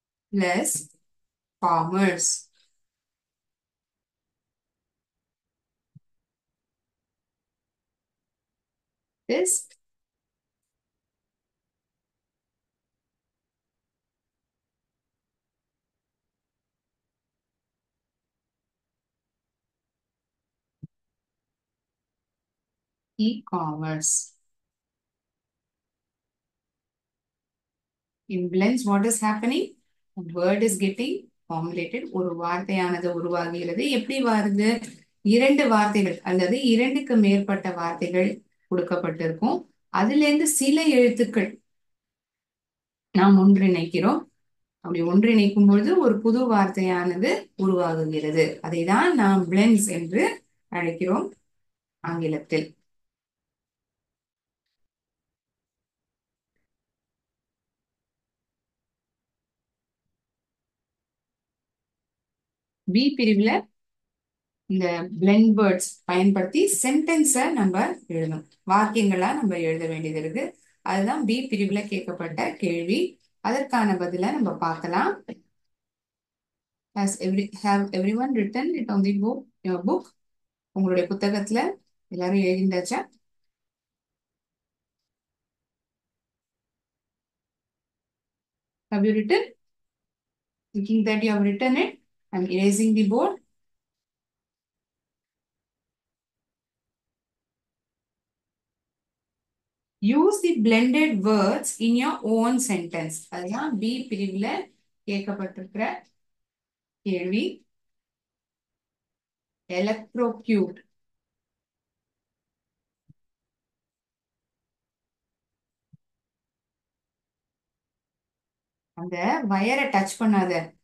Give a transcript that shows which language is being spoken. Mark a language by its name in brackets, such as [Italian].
[English] plus commerce is e-commerce. In blends, what is happening? A word is getting formulated. [Tamil] ஒரு வார்த்தையானது உருவாகிறது. எப்படி வருது? இரண்டு வார்த்தைகள் அல்லது இரண்டுக்கு மேற்பட்ட வார்த்தைகள் கொடுக்கப்பட்டிருக்கும். அதுல இருந்து சில எழுத்துக்கள் நாம் ஒன்றிணைக்கிறோம். அப்படி ஒன்றிணைக்கும் பொழுது ஒரு புது வார்த்தையானது உருவாகுகிறது. அதை தான் நாம் blends என்று அழைக்கிறோம் ஆங்கிலத்தில். பி பிரிவுல இந்த blend words பயன்படுத்தி சென்டென்ஸை நம்ம எழுதணும். வாக்கியங்களா நம்ம எழுத வேண்டியது இருக்கு. அதுதான் பி பிரிவுல கேட்கப்பட்ட கேள்வி. அதற்கான பதிலை நம்ம பார்க்கலாம். [English] Have everyone written it on the book, your book? [Tamil] உங்களுடைய புத்தகத்துல எல்லாரும் எழுதிண்டாச்சா? [English] Have you written? Thinking that you have written it? I'm erasing the board. Use the blended words in your own sentence. [Tamil] அதுதான் பி பிரிவுல கேட்கப்பட்டிருக்கிற கேள்வி. எலக்ட்ரோக்யூட் அந்த வயரை touch பண்ணாத.